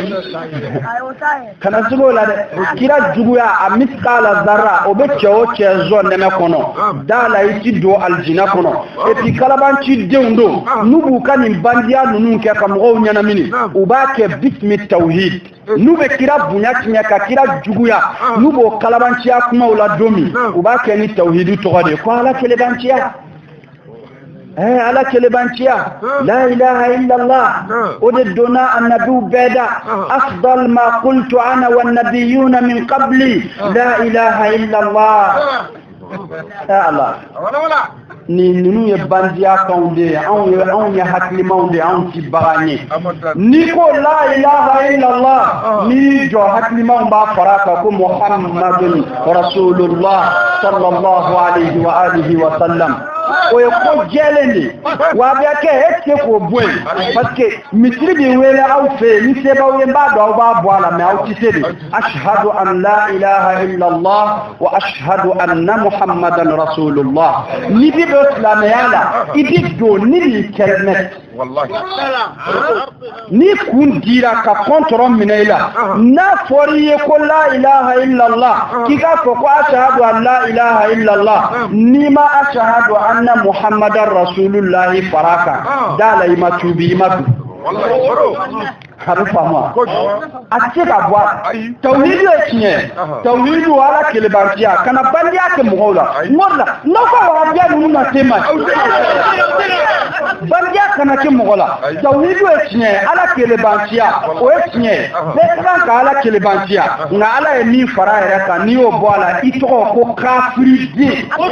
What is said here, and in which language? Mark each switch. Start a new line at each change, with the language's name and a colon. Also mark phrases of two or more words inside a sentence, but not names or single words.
Bambara: kana sigo la dɛ kira juguya a miskala zarra o bɛ cɛ o cɛ zɔn nɛmɛ kɔnɔ da la i ti don aljina kɔnɔ
French: et puis
Bambara: kalabanci denw don n'u b'u ka nin bandiya ninnu kɛ ka mɔgɔw ɲɛnamini u b'a kɛ
Arabic: بسم توحيد
Bambara: n'u bɛ kira bonya tiɲɛ ka kira juguya n'u b'o kalabanciya kumaw la don min u b'a kɛ ni tawhidu tɔgɔ de ko ala kelebanciya ala kelebanciya
Arabic: لا إله إلا الله
Bambara: o de donna annabiw bɛɛ da afdal
Arabic: ما قلت أنا والنبيون من قبلي لا إله إلا الله
Bambara: ala ni ninnu ye bandiya kanw de ye anw ye hakilimaw de anw ti bagan ye ni ko
Arabic: لا إله إلا الله
Bambara: ni jɔ hakilimaw b'a fara kan ko
Arabic: محمد رسول الله صلى الله عليه وآله وسلم
Bambara: o ye ko jɛlen de wa a bɛ kɛ e tɛ k'o bɔ yen
French: parce que
Bambara: misiri bɛ wele aw fɛ yen ni sebaw ye n b'a dɔn aw b'a bɔ a la mais aw ti se de
Arabic: أشهد أن لا إله إلا الله وأشهد أن محمدا رسول الله
Bambara: ni bi don silamɛya la i bi don ni nin kɛrɛmɛ ni kun dira ka kɔntɔrɔ minɛ i la n'a fɔra i ye ko
Arabic: لا إله إلا الله
Bambara: k'i k'a fɔ ko
Arabic: أشهد أن لا إله إلا الله
Bambara: n'i ma
Arabic: أشهد أن محمدا رسول الله
Bambara: faraka dala i ma tubi i ma du a bɛ faamu a tɛ se ka bɔ a tawhidu ye tiɲɛ tawhidu ala kelebantiya kana bandiya kɛ mɔgɔw la n'o la n'aw ka wahabiya ninnu na se ma bandiya kana kɛ mɔgɔ la tawhidu ye tiɲɛ ala kelebantiya o ye tiɲɛ bɛɛ kan ka ala kelebantiya nka ala ye min fara a yɛrɛ kan n'i y'o bɔ a la i tɔgɔ ko kafiriden